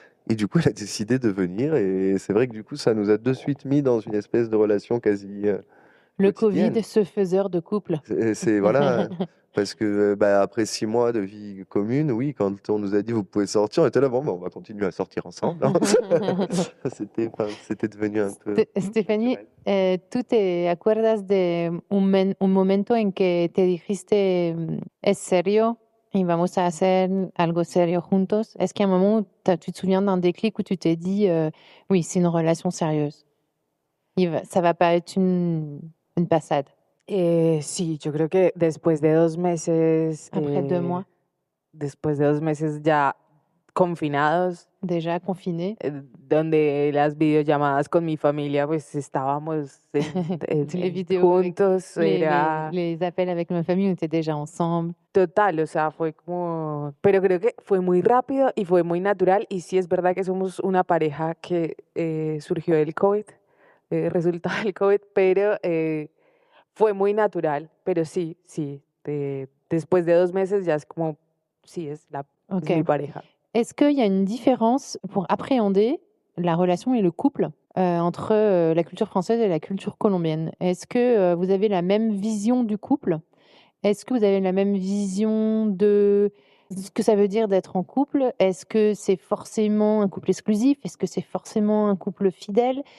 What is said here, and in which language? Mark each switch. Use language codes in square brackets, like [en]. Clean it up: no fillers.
[fr] Et du coup, elle a décidé de venir. Et c'est vrai que du coup, ça nous a de suite mis dans une espèce de relation quasi Le quotidienne. Covid, ce faiseur de couple. Voilà, parce que après 6 mois de vie commune, oui, quand on nous a dit vous pouvez sortir, on était là, on va continuer à sortir ensemble. Hein. C'était devenu un peu... [es] Stephanie, ¿tú te acuerdas de un momento en que te dijiste, es serio y vamos a hacer algo serio juntos? [fr] Est-ce qu'il y a un moment où tu te souviens d'un déclic où tu t'es dit, oui, c'est une relation sérieuse? Ça va pas être une pasade. [es] Sí, yo creo que después de 2 meses... [fr] Après 2 mois, [es] Después de 2 meses ya confinados, [fr] déjà confinés, [es] donde las videollamadas con mi familia, pues estábamos [fr] les vidéos, [es] juntos, era [fr] les appels avec ma famille, on était déjà ensemble. [es] total, o sea, fue como, pero creo que fue muy rápido y fue muy natural y sí es verdad que somos una pareja que surgió del COVID, resultado del COVID, pero fue muy natural, pero sí, después de 2 meses ya es como, sí, es mi pareja. [fr] Est-ce qu'il y a une différence pour appréhender la relation et le couple entre la culture française et la culture colombienne? Est-ce que vous avez la même vision du couple? Est-ce que vous avez la même vision de ce que ça veut dire d'être en couple? Est-ce que c'est forcément un couple exclusif? Est-ce que c'est forcément un couple fidèle?